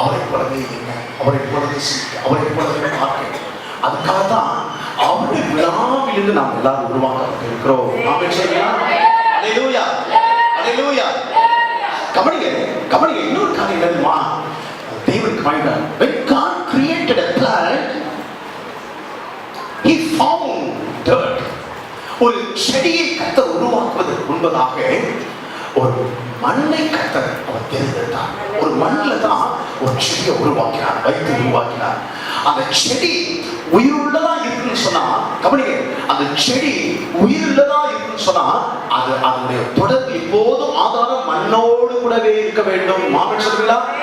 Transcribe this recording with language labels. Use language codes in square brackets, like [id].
[ta] போலவே என்ன, அவரை போலவே சிரிக்க, அவரை போலவே பார்க்க. அதுக்காக தான் அவருடைய விழாவிலிருந்து நாம் எல்லாரும் உருவாக்கப்பட்டிருக்கிறோம். ஆமென் சொல்லுங்க. அல்லேலூயா, அல்லேலூயா. கவனிங்க இன்னொரு காரியம் என்னமா, தேவன் கவனிங்க. [en] When God created a plant, He found dirt. [ta] ஒரு செடியை கர்த்தர் உருவாக்குவதற்கு முன்பதாக ஒரு மண்ணை கர்த்தர் அவர் தேர்ந்தெடுத்தார். ஒரு மண்ணில் தான் ஒரு செடியை உருவாக்கினார், வைத்து உருவாக்கினார். அந்த செடி உயிருள்ளதா இருக்குன்னு சொன்னா, கவனிங்க, அந்த செடி உயிருள்ளதா இருக்குன்னு சொன்னா அது அதனுடைய தொடர்பு எப்போதும் ஆதாரம் மண்ணோடு கூடவே இருக்க வேண்டும். ஆமென் சொல்லுங்களா?